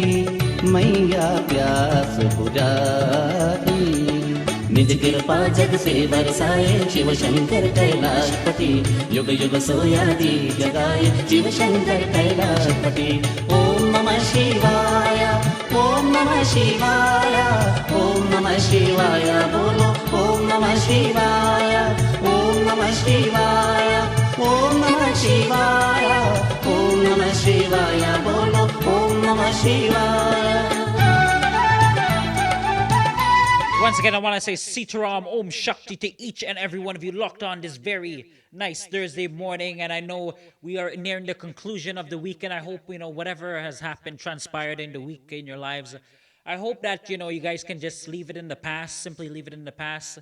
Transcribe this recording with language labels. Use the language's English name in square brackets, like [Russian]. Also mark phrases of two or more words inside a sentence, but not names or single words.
[Hindi] मैया प्यास बुझाती निज कृपा जग से बरसाए शिव शंकर कैलाशपति [Sanskrit] युग युग सोया दी जगाए शिव शंकर कैलाशपति ओम नमः शिवाय ओम नमः शिवाय ओम नमः शिवाय बोलो ओम नमः शिवाय ओम नमः शिवाय ओम नमः शिवाय ओम नमः शिवाय बोलो ओम नमः शिवाय [English] Once again, I want to say Sitaram Om Shakti to each and every one of you locked on this very nice Thursday morning. And I know we are nearing the conclusion of the week, and I hope, whatever has happened, transpired in the week in your lives, I hope that, you guys can just leave it in the past, simply leave it in the past.